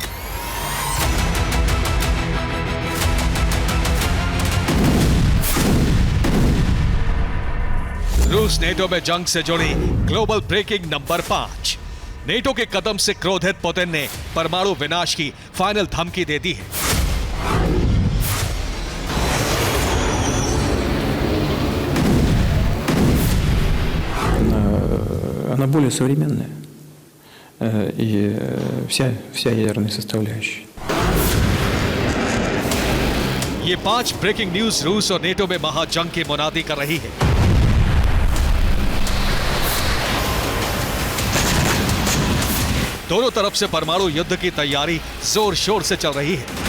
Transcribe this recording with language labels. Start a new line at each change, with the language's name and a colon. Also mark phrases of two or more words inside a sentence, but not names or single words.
Hindi: रूस नेटो में जंग से जुड़ी
English: global breaking
Hindi: नंबर 5। नेटो के कदम से क्रोधित पुतिन ने परमाणु विनाश की फाइनल धमकी दे दी है।
Russian: Она более современная и вся ядерная составляющая.
Hindi: ये 5
English: breaking news
Hindi: रूस और नेटो में महाजंग की मुनादी कर रही है। दोनों तरफ से परमाणु युद्ध की तैयारी जोर शोर से चल रही है।